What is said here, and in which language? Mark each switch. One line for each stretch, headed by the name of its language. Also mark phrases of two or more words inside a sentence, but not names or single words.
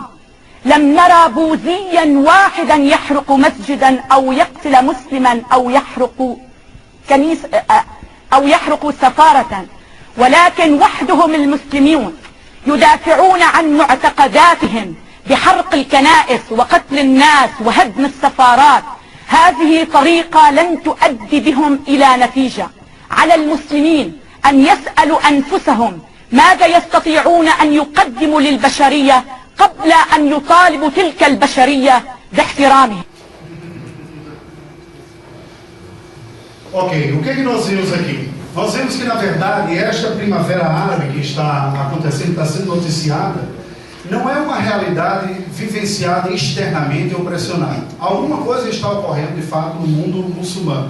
Arabic: لم نرى بوذيا واحدا يحرق مسجدا أو يقتل مسلما أو يحرق كنيسة أو يحرق سفارة، ولكن وحدهم المسلمون يدافعون عن معتقداتهم بحرق الكنائس وقتل الناس وهدم السفارات. هذه طريقة لن تؤدي بهم إلى نتيجة. على المسلمين أن يسألوا أنفسهم ماذا يستطيعون أن يقدموا للبشرية قبل أن يطالبوا تلك البشرية باحترامهم.
Portuguese: Ok, o que nós vimos aqui? Nós vimos que, na verdade, esta primavera árabe que está acontecendo, está sendo noticiada, não é uma realidade vivenciada externamente ou pressionada. Alguma coisa está ocorrendo, de fato, no mundo muçulmano.